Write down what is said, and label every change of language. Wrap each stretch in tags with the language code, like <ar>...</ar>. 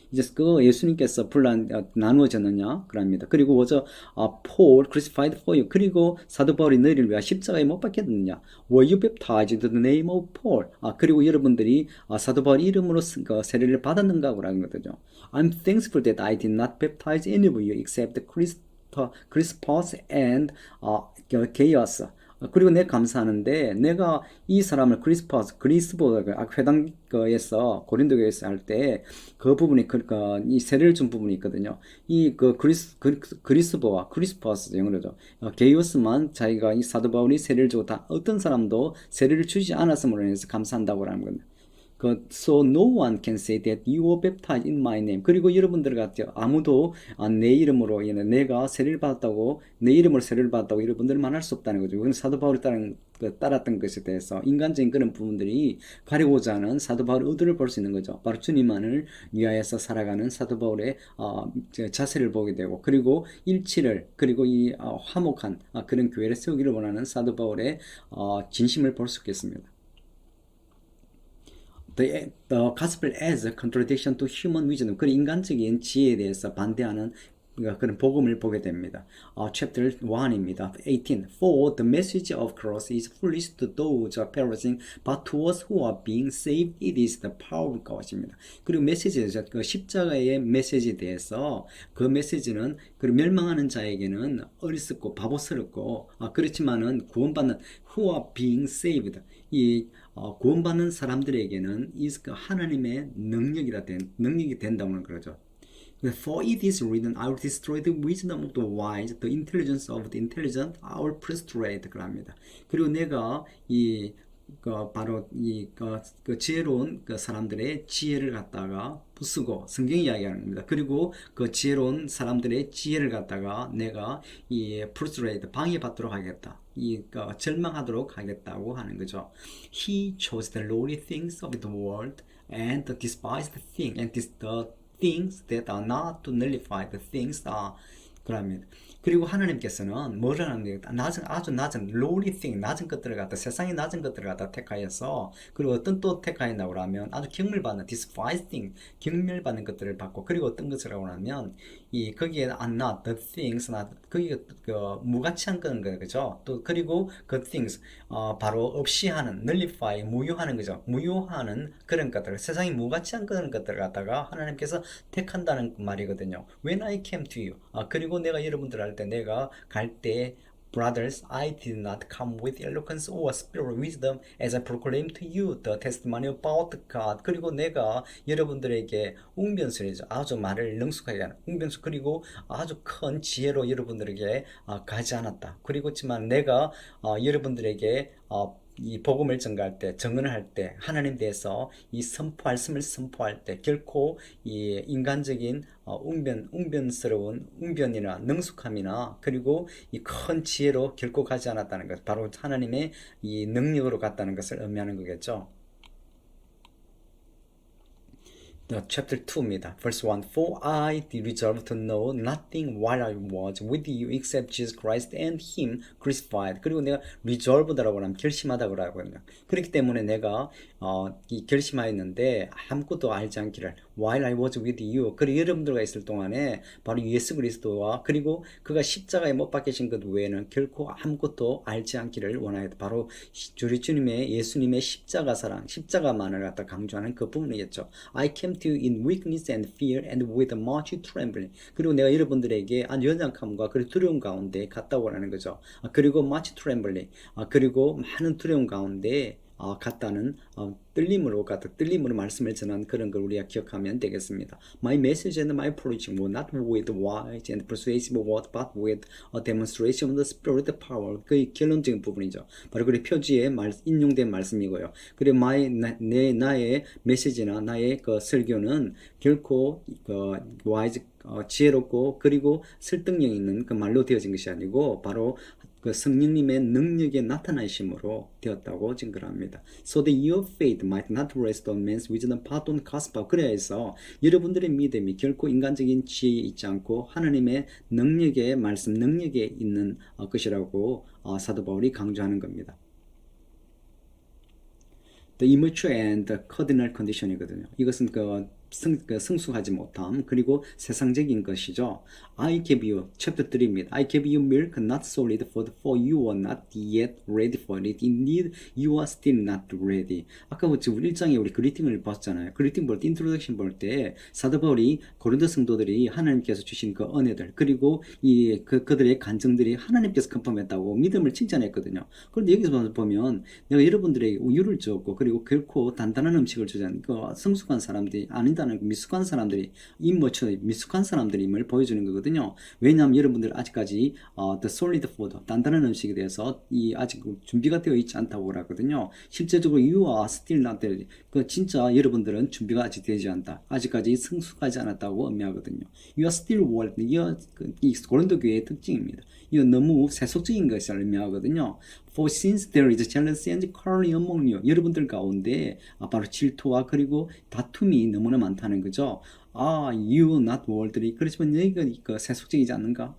<ko>이제 그 예수님께서 나누어졌느냐 그럽니다. 그리고 먼저</ko> <en>Paul crucified for you</en> <ko>그리고 사도 바울이 너희를 위하여 십자가에 못 박혔느냐</ko> <en>Were you baptized in the name of Paul</en> <ko>그리고 여러분들이 사도 바울 이름으로 세례를 받았는가 그러는 거죠.</ko> <en>I'm thankful that I did not baptize any of you except Crispus and Gaius.</en> <ko>그리고 내가 감사하는데 내가 이 사람을 그리스보가 회당에서 고린도 교회에서 할 때 그 부분이 이 세례를 준 부분이 있거든요. 이 그리스보와 크리스퍼스 영어로죠. 게이오스만 자기가 이 사도 바울이 세례를 주고 다 어떤 사람도 세례를 주지 않았음으로 인해서 감사한다고 하는 겁니다.</ko> <en>So no one can say that you were baptized in my name.</en> <ko>그리고 여러분들 같아요. 아무도 내 이름으로 내가 세례를 받았다고 내 이름으로 세례를 받았다고 여러분들 말할 수 없다는 거죠. 그건 사도 바울이 따랐던 것에 대해서 인간적인 그런 부분들이 가리고자 하는 사도 바울의 의도를 볼 수 있는 거죠. 바로 주님만을 위하여서 살아가는 사도 바울의 자세를 보게 되고 그리고 일치를 그리고 이 화목한 그런 교회를 세우기를 원하는 사도 바울의 진심을 볼 수 있겠습니다.</ko> <en>The gospel as a contradiction to human wisdom.</en> <ko>그 인간적인 지혜에 대해서 반대하는 그런 복음을 보게 됩니다. Chapter 1입니다. 18.</ko> <en>For the message of cross is foolish to those who are perishing, but to us who are being saved, it is the power of God입니다.</en> <ko>그리고 메시지에서 그 십자가의 메시지에 대해서 그 메시지는 그 멸망하는 자에게는 어리석고 바보스럽고 그렇지만은 구원받는</ko> <en>who are being saved</en> <ko>이 구원받는 사람들에게는 이 하나님의 능력이 된다고 그러죠.</ko> <en>For it is written, I will destroy the wisdom of the wise, the intelligence of the intelligent, I will frustrate.</en> <ko>그럽니다. 그리고 내가 바로 지혜로운 사람들의 지혜를 갖다가 부수고 성경이 이야기하는 겁니다. 그리고 그 지혜로운 사람들의 지혜를 갖다가 내가 frustrate 방해받도록 하겠다. 절망하도록 하겠다고 하는 거죠.</ko> <en>He chose the lowly things of the world and the despised things and the things that are not to nullify the things that are</en> <ko>그럽니다. 그리고 하나님께서는 뭐를 하는 거예요? 아주 낮은</ko> <en>lowly thing,</en> <ko>낮은 것들을 갖다 세상의 낮은 것들을 갖다 택하여서 그리고 어떤 또 택하였다고 하면 아주 경멸받는</ko> <en>despised thing,</en> <ko>경멸받는 것들을 받고 그리고 어떤 것이라고 하면 이 거기에</ko> <en>are not the things,</en> <ko>not 거기 그 무가치한 거는 거 그죠? 또 그리고 그 things 바로 없이 하는 nullify 무효하는 거죠. 무효하는 그런 것들, 세상에 무가치한 그런 것들을 갖다가 하나님께서 택한다는 말이거든요.</ko> <en>When I came to you.</en> <ko>그리고 내가 여러분들 할 때 내가 갈 때</ko> <en>Brothers, I did not come with eloquence or spiritual wisdom as I proclaimed to you the testimony about God.</en> <ko>그리고 내가 여러분들에게 웅변술이죠. 아주 말을 능숙하게 하는 웅변술 그리고 아주 큰 지혜로 여러분들에게 가지 않았다. 그리고지만 내가 여러분들에게 이 복음을 전가할 때, 증언을 할 때, 하나님 대해서 이 말씀을 선포할 때, 결코 이 인간적인 웅변스러운 웅변이나 능숙함이나 그리고 이 큰 지혜로 결코 가지 않았다는 것, 바로 하나님의 이 능력으로 갔다는 것을 의미하는 거겠죠. chapter 2입니다.</ko> <en>verse 1 For I did resolve to know nothing while I was with you except Jesus Christ and Him crucified.</en> <ko>그리고 내가 resolved라고 하면 결심하다고 하거든요. 그렇기 때문에 내가 이 결심하였는데 아무것도 알지 않기를</ko> <en>while I was with you.</en> <ko>그리고 여러분들과 있을 동안에 바로 예수 그리스도와 그리고 그가 십자가에 못 박히신 것 외에는 결코 아무것도 알지 않기를 원하였다. 바로 우리 주님의 예수님의 십자가 사랑, 십자가만을 갖다 강조하는 그 부분이겠죠.</ko> <en>I came to you in weakness and fear and with much trembling.</en> <ko>그리고 내가 여러분들에게 아주 연약함과 그리고 두려움 가운데 갔다고 하는 거죠. 그리고</ko> <en>much trembling.</en> <ko>그리고 많은 두려움 가운데 갔다는 떨림으로 말씀을 전한 그런 걸 우리가 기억하면 되겠습니다.</ko> <en>My message and my preaching were not with wise and persuasive words, but with a demonstration of the Spirit power.</en> <ko>그 결론적인 부분이죠. 바로 그 표지에 인용된 말씀이고요. 그리고 나의 메시지나 나의 그 설교는 결코 그 wise 지혜롭고 그리고 설득력 있는 그 말로 되어진 것이 아니고 바로 그 성령님의 능력에 나타나심으로 되었다고 증거합니다.</ko> <en>So that your faith might not rest on man's wisdom but on God's power.</en> <ko>그래야 해서 여러분들의 믿음이 결코 인간적인 지혜에 있지 않고 하나님의 능력의 말씀, 능력에 있는 것이라고 사도 바울이 강조하는 겁니다.</ko> <en>The immature and the cardinal condition이거든요.</en> <ko>이것은 성숙하지 못함 그리고 세상적인 것이죠.</ko> <en>I gave you chapter 3입니다. I gave you milk not solid food for you are not yet ready for it. Indeed you are still not ready.</en> <ko>아까 우리 1장에 우리 그리팅을 봤잖아요. 그리팅 볼 때 인트로덕션 볼 때 사도 바울이 고린도 성도들이 하나님께서 주신 그 은혜들 그리고 그들의 간증들이 하나님께서 컨펌했다고 믿음을 칭찬했거든요. 그런데 여기서 보면 내가 여러분들에게 우유를 주었고 그리고 결코 단단한 음식을 주지 않는 그 성숙한 사람들이 아니다. 미숙한 사람들이 미숙한 사람들임을 보여주는 거거든요. 왜냐하면 여러분들 아직까지</ko> <en>the solid food</en> <ko>단단한 음식에 대해서 아직 준비가 되어 있지 않다고 하거든요. 실제적으로</ko> <en>you are still not ready.</en> <ko>그 진짜 여러분들은 준비가 아직 되지 않다. 아직까지 성숙하지 않았다고 의미하거든요.</ko> <en>You are still world.</en> <ko>이 고린도 교회의 특징입니다. 이거 너무 세속적인 것을 의미하거든요.</ko> <en>For since there is jealousy and quarreling among you.</en> <ko>여러분들 가운데 바로 질투와 그리고 다툼이 너무나 많다는 거죠.</ko> <en>Are you not worldly?</en> <ko>그렇지만 너희가 세속적이지 않는가?</ko>